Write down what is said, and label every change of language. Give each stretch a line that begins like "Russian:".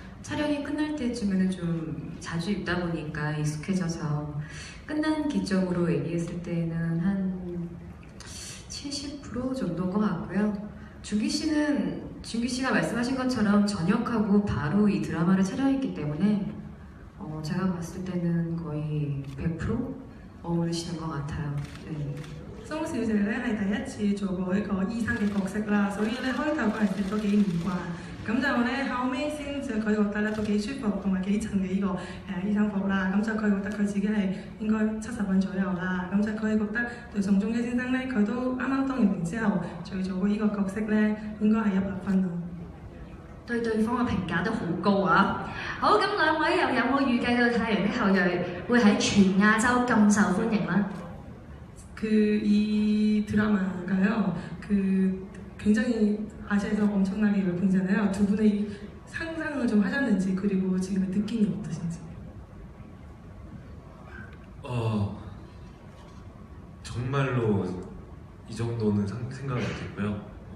Korean: 촬영이 끝날 때쯤에는 좀 자주 입다 보니까 익숙해져서 끝난 기점으로 얘기했을 때는 한 70% 정도인 것 같고요. 준기 씨가 말씀하신 것처럼 전역하고 바로 이 드라마를 촬영했기 때문에 제가 봤을 때는 거의 100% 어울리시는 것 같아요. 네.
Cantonese: 蘇小姐咧係第一次做過一個醫生嘅角色啦，所以咧開頭嗰陣時都幾唔慣，咁就咧後尾先就佢覺得咧都幾舒服同埋幾襯嘅呢個醫生服啦，咁就佢覺得佢自己係應該70分左右啦，咁就佢覺得對宋仲基先生咧佢都啱啱當完兵之後再做過呢個角色咧應該係100分咯。對對方嘅評價都好高啊！好，咁兩位又有冇預計到《太陽的後裔》會喺全亞洲咁受歡迎呢？
Korean: 이 드라마가요. 굉장히 아시아에서 엄청나게 열풍이잖아요. 두 분의 상상을 좀 하셨는지 그리고 지금의 느낌이 어떠신지. 정말로 이 정도는 생각을 못했고요.